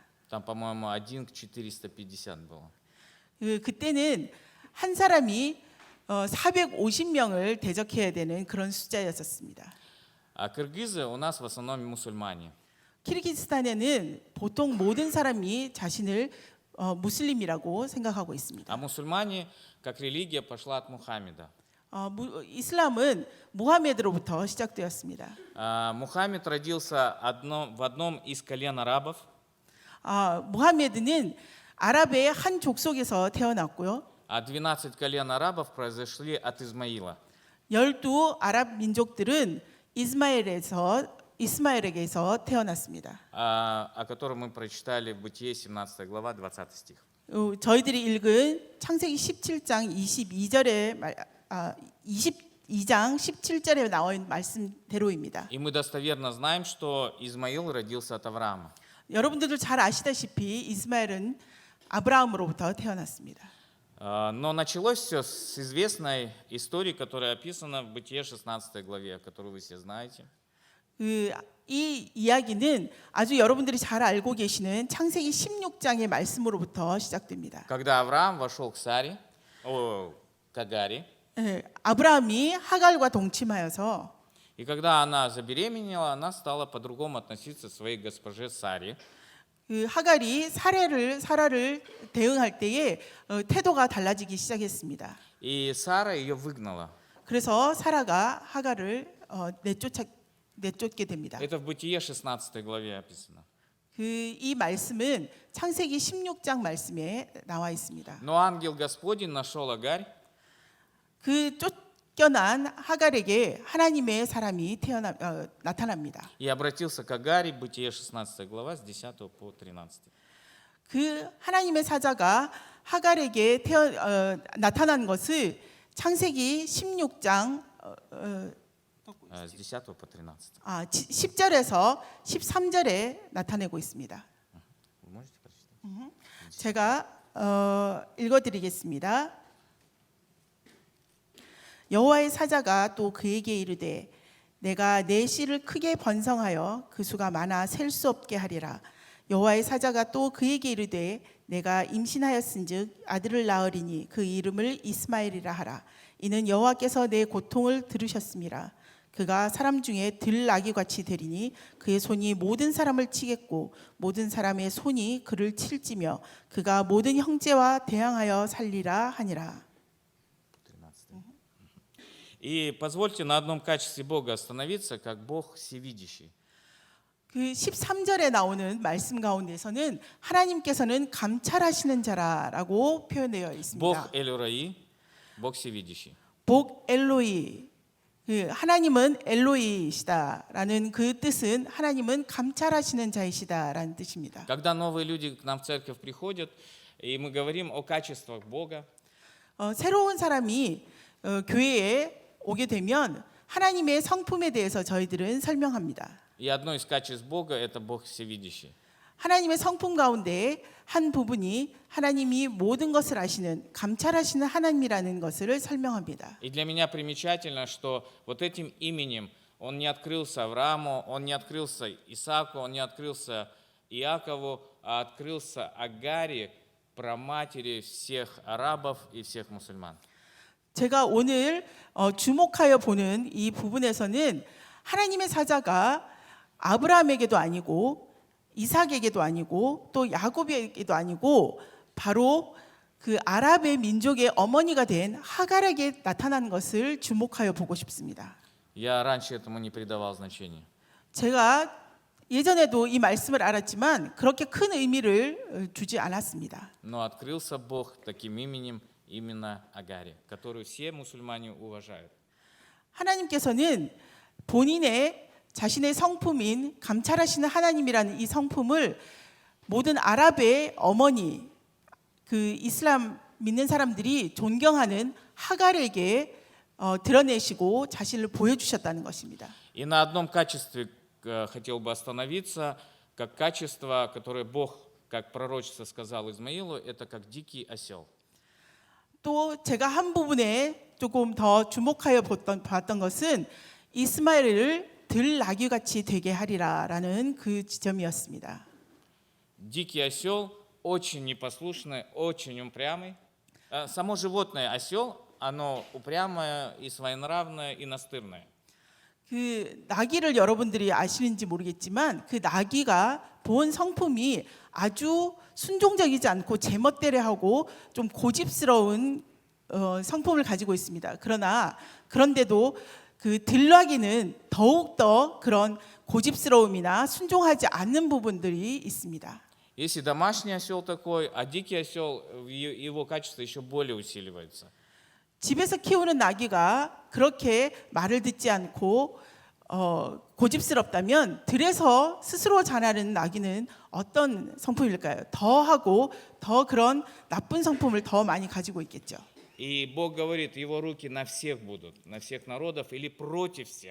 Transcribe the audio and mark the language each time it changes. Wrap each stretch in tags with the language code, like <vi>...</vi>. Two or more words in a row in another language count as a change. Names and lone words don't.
<ru>Там, по-моему, 1 к 450 было.</ru> <ko>그때는 한 사람이 450명을 대적해야 되는 그런 숫자였었습니다.</ko> <ru>А кыргызы у нас в основном мусульмане.</ru> <ko>키르기스탄에는 보통 모든 사람이 자신을 무슬림이라고 생각하고 있습니다.</ko> <ru>А мусульмане, как религия, пошла от Мухаммеда.</ru> <ko>이슬람은 무하메드로부터 시작되었습니다.</ko> <ru>Мухаммед родился в одном из колен арабов.</ru> <ko>무하메드는 아랍의 한 족속에서 태어났고요.</ko> <ru>А 12 колен арабов произошли от Измаила.</ru> <ko>12 아랍 민족들은 이스마엘에게서 태어났습니다.</ko> <ru>О котором мы прочитали в Бытие 17 глава 20 стих.</ru> <ko>저희들이 읽은 창세기 17장 22장 17절에 나온 말씀대로입니다.</ko> <ru>И мы достоверно знаем, что Измаил родился от Авраама.</ru> <ko>여러분들도 잘 아시다시피 이스마엘은 아브라함으로부터 태어났습니다.</ko> <ru>Но началось все с известной истории, которая описана в Бытие 16 главе, которую вы все знаете.</ru> <ko>이 이야기는 아주 여러분들이 잘 알고 계시는 창세기 16장의 말씀으로부터 시작됩니다.</ko> <ru>Когда Авраам вошел к Агаре,</ru> <ko>아브라함이 하갈과 동침하여서</ko> <ru>и когда она забеременела, она стала по-другому относиться к своей госпоже Саре.</ru> <ko>하갈이 사라를 대응할 때에 태도가 달라지기 시작했습니다.</ko> <ru>И Сара ее выгнала.</ru> <ko>그래서 사라가 하갈을 내쫓게 됩니다.</ko> <ru>Это в Бытие 16 главе описано.</ru> <ko>이 말씀은 창세기 16장 말씀에 나와 있습니다.</ko> <ru>Но ангел Господень нашел Агарь.</ru> <ko>그 쫓겨난 하갈에게 하나님의 사람이 나타납니다.</ko> <ru>И обратился к Агаре, Бытие 16 глава, с 10 по 13.</ru> <ko>그 하나님의 사자가 하갈에게 나타난 것을 창세기 16장</ko> <ru>С 10 по 13.</ru> <ko>10절에서 13절에 나타내고 있습니다.</ko> <ru>Вы можете прочитать?</ru> <ko>제가 읽어드리겠습니다. 여호와의 사자가 또 그에게 이르되 내가 내 씨를 크게 번성하여 그 수가 많아 셀 수 없게 하리라. 여호와의 사자가 또 그에게 이르되 내가 임신하였은즉 아들을 낳으리니 그 이름을 이스마엘이라 하라. 이는 여호와께서 내 고통을 들으셨음이라. 그가 사람 중에 들나귀 같이 되리니 그의 손이 모든 사람을 치겠고 모든 사람의 손이 그를 칠지며 그가 모든 형제와 대항하여 살리라 하니라. 13.</ko> <ru>И позвольте на одном качестве Бога остановиться, как Бог всевидящий.</ru> <ko>그 13절에 나오는 말씀 가운데서는 하나님께서는 감찰하시는 자라라고 표현되어 있습니다.</ko> <ru>Бог Эль-Раи, Бог всевидящий.</ru> <ko>복 엘로이, 그 하나님은 엘로이시다라는 그 뜻은 하나님은 감찰하시는 자이시다라는 뜻입니다.</ko> <ru>Когда новые люди к нам в церковь приходят, и мы говорим о качествах Бога,</ru> <ko>새로운 사람이 교회에 오게 되면 하나님의 성품에 대해서 저희들은 설명합니다.</ko> <ru>и одно из качеств Бога – это Бог всевидящий.</ru> <ko>하나님의 성품 가운데 한 부분이 하나님이 모든 것을 아시는 감찰하시는 하나님이라는 것을 설명합니다.</ko> <ru>И для меня примечательно, что вот этим именем он не открылся Аврааму, он не открылся Исааку, он не открылся Иакову, а открылся Агаре, праматери всех арабов и всех мусульман.</ru> <ko>제가 오늘 주목하여 보는 이 부분에서는 하나님의 사자가 아브라함에게도 아니고 이삭에게도 아니고 또 야곱에게도 아니고 바로 그 아랍의 민족의 어머니가 된 하갈에게 나타난 것을 주목하여 보고 싶습니다.</ko> <ru>Я раньше этому не придавал значения.</ru> <ko>제가 예전에도 이 말씀을 알았지만 그렇게 큰 의미를 주지 않았습니다.</ko> <ru>Но открылся Бог таким именем именно Агаре, которую все мусульмане уважают.</ru> <ko>하나님께서는 본인의 자신의 성품인 감찰하시는 하나님이라는 이 성품을 모든 아랍의 어머니, 그 이슬람 믿는 사람들이 존경하는 하갈에게 드러내시고 자신을 보여주셨다는 것입니다.</ko> <ru>И на одном качестве хотел бы остановиться, как качество, которое Бог, как пророчество сказал Измаилу, это как дикий осел.</ru> <ko>또 제가 한 부분에 조금 더 주목하여 봤던 것은 이스마엘을 들나귀같이 되게 하리라라는 그 지점이었습니다.</ko> <ru>Дикий осел очень непослушный, очень упрямый. Само животное осел, оно упрямое и своенравное и настырное.</ru> <ko>그 나귀를 여러분들이 아시는지 모르겠지만 그 나귀가 본 성품이 아주 순종적이지 않고 제멋대로하고 좀 고집스러운 성품을 가지고 있습니다. 그런데도 그 들나귀는 더욱더 그런 고집스러움이나 순종하지 않는 부분들이 있습니다.</ko> <ru>Если домашний осел такой, а дикий осел, его качество еще более усиливается.</ru> <ko>집에서 키우는 나귀가 그렇게 말을 듣지 않고 고집스럽다면 들에서 스스로 자라는 나귀는 어떤 성품일까요? 더하고 더 그런 나쁜 성품을 더 많이 가지고 있겠죠.</ko> <ru>И Бог говорит, его руки на всех будут, на всех народов или против всех.</ru>